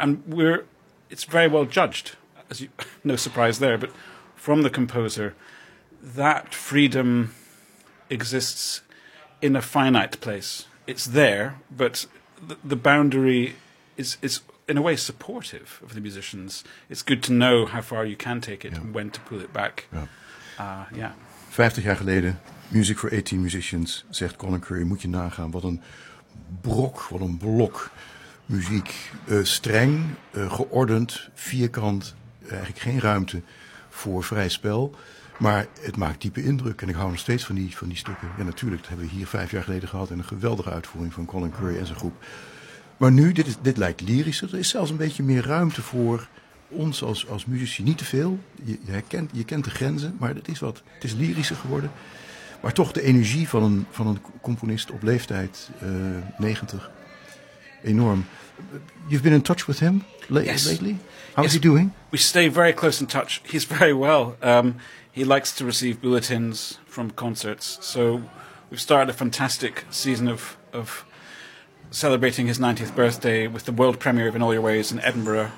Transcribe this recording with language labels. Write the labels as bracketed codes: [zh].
[en] And it's very well judged. No surprise there, but from the composer, that freedom exists in a finite place. It's there, but the boundary is in a way supportive of the musicians. It's good to know how far you can take it and when to pull it back. Yeah. [nl] 50 jaar geleden, Music for 18 Musicians, zegt Colin Curry, moet je nagaan, wat een blok muziek. Streng, geordend, vierkant. Eigenlijk geen ruimte voor vrij spel. Maar het maakt diepe indruk. En ik hou nog steeds van die stukken. Ja, natuurlijk, dat hebben we hier 5 jaar geleden gehad. En een geweldige uitvoering van Colin Curry en zijn groep. Maar nu, dit lijkt lyrischer. Er is zelfs een beetje meer ruimte voor ons als muzici. Niet te veel. Je kent de grenzen. Maar het is wat. Het is lyrischer geworden. Maar toch de energie van een componist op leeftijd 90. Enorm. [en] You've been in touch with him lately? How is he doing? We stay very close in touch. He's very well. He likes to receive bulletins from concerts. So we've started a fantastic season of celebrating his 90th birthday with the world premiere of In All Your Ways in Edinburgh.